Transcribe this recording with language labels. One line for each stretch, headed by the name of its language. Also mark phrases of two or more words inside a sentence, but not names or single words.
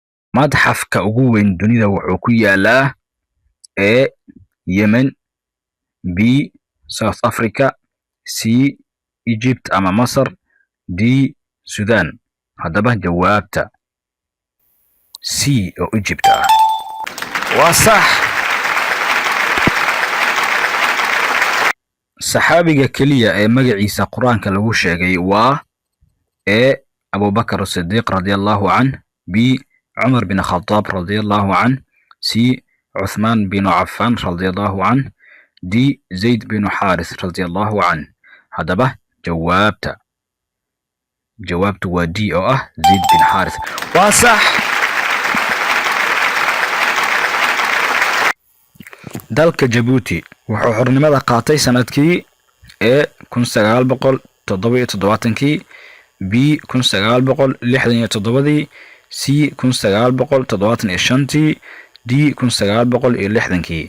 Somali: madxafka ugu weyn dunida wuxuu ku yaalaa A Yemen, B South Africa, C Egypt ama Masar, D Sudan. haddaba jawaabta C oo Egypt ah waa sax. saxaabiga keliya ee magaciisa quraanka lagu sheegay waa A Abu Bakr as-Siddiq
Arabic: رضي الله عنه,
Somali: B Umar bin Khattab
Arabic: رضي الله عنه,
Somali: C Uthman bin Affan
Arabic: رضي الله عنه,
Somali: D Zayd bin Harith
Arabic: رضي الله عنه.
Somali: haddaba jawaabtu waa D oo ah Zayd bin Harith. waa sax. dalka Djibouti wuxuu xornimada qaatay sanadkii A 1977, B 1967, C 1975, D 1960.